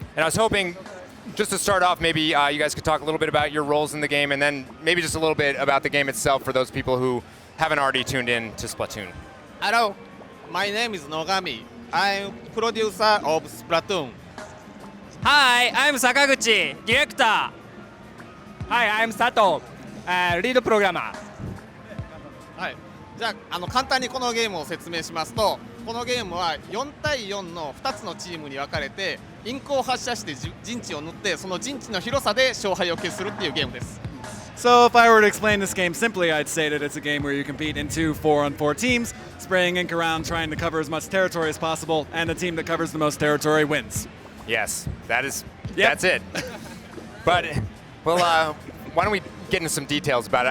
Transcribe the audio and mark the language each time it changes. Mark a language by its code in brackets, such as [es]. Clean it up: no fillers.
[en] And I was hoping, just to start off, maybe you guys could talk a little bit about your roles in the game, and then maybe just a little bit about the game itself for those people who haven't already tuned in to Splatoon. Hello, my name is Nogami. I'm producer of Splatoon. Hi, I'm Sakaguchi, director. Hi, I'm Sato, lead programmer. [ja] はい。じゃあ、簡単にこのゲームを説明しますと、このゲームは4対4の2つのチームに分かれて、インクを発射して陣地を塗って、その陣地の広さで勝敗を決するっていうゲームです。 [en] So if I were to explain this game simply, I'd say that it's a game where you compete in two 4-on-4 teams, spraying ink around, trying to cover as much territory as possible, and the team that covers the most territory wins. Yes, that's it. But, well, why don't we get into some details about it?